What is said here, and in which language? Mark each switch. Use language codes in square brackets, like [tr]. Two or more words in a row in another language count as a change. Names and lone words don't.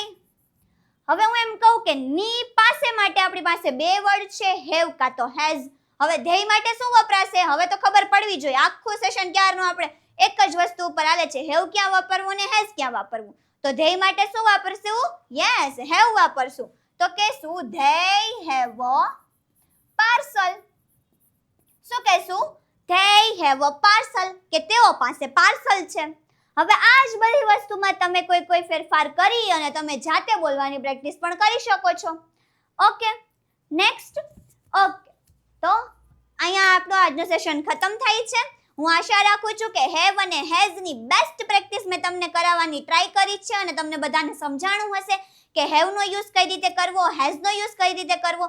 [gu] હવે હું એમ કહું કે ની પાસે માટે આપણી પાસે બે વર્ડ છે હેવ કાં તો હેઝ. હવે they માટે શું વપરાશે? હવે તો ખબર પડવી જોઈએ. આખું સેશન ક્યારનું આપણે એક જ વસ્તુ ઉપર હાલે છે, હેવ ક્યાં વાપરવું ને હેઝ ક્યાં વાપરવું. તો they માટે શું વાપરશું? યસ, હેવ વાપરશું. તો કહેશું [en] they have a parcel. [gu] શું કહેશું? [en] they have a parcel [gu] કે તેઓ પાસે પાર્સલ છે. હવે આ જ બધી વસ્તુમાં તમે કોઈ ફેરફાર કરી અને તમે જાતે બોલવાની પ્રેક્ટિસ પણ કરી શકો છો. [en] okay, next. [gu] ઓકે, તો અહીંયા આપણો આજનો સેશન ખતમ થાય છે. હું આશા રાખું છું કે હેવ અને હેઝની [en] best practice [gu] મેં તમને કરાવવાની ટ્રાય કરી છે અને તમને બધાને સમજાણું હશે કે હેવનો યુઝ કઈ રીતે કરવો, હેઝનો યુઝ કઈ રીતે કરવો.